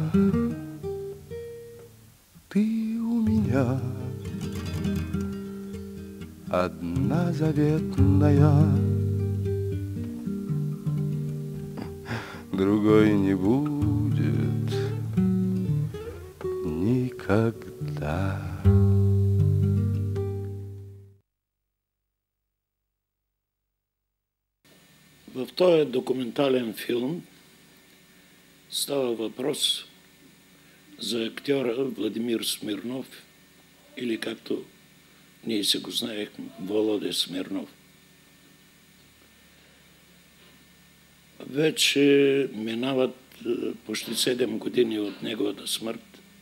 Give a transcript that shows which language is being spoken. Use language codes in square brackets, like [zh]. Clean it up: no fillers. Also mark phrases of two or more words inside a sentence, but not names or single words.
[ru] Ты у меня одна заветная, другой не будет никогда. [bg] В този документален филм става въпрос за актьора Владимир Смирнов, или както ние се го знаехме, Володя Смирнов. Вече минават почти 7 години от неговата смърт,